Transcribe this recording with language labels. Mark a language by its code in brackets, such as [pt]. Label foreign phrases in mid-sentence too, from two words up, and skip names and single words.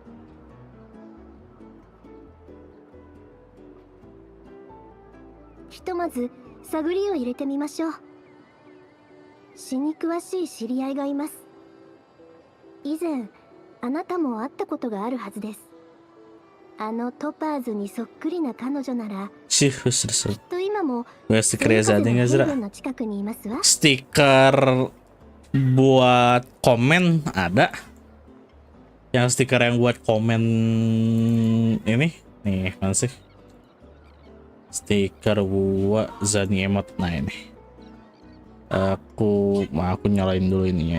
[ja] ひとまず探りを入れてみましょう。死に詳しい知り合いがいます。以前あなたも会ったことがあるはずです。あのトパーズにそっくりな彼女ならきっと今も [id] stiker ya nggak Zra? [ja] の近くにいますわ。 [id] Stiker buat komen ada. Yang stiker yang buat komen ini nih mana sih? Stiker buat Zani emot. Nah ini aku nyalain dulu ininya ya.